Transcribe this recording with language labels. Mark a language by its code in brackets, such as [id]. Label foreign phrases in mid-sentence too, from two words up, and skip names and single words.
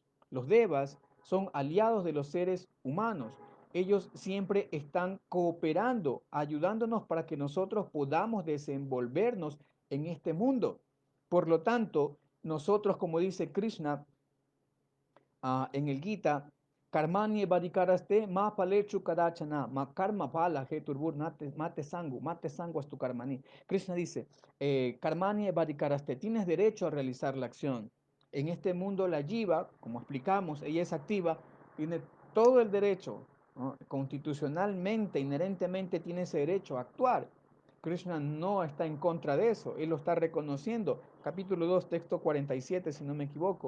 [es] Los devas son aliados de los seres humanos. Ellos siempre están cooperando, ayudándonos para que nosotros podamos desenvolvernos en este mundo. Por lo tanto, nosotros, como dice Krishna en el Gita, [sa] Karmani Badikaraste ma palechu kadachana, ma karma pala heturbur mate sangu tu karmani. [es] Krishna dice, [sa] Karmani Badikaraste, [es] tienes derecho a realizar la acción. En este mundo la jiva, como explicamos, ella es activa, tiene todo el derecho, ¿no? Constitucionalmente, inherentemente tiene ese derecho a actuar. Krishna no está en contra de eso, él lo está reconociendo. Capítulo 2, texto 47, si no me equivoco.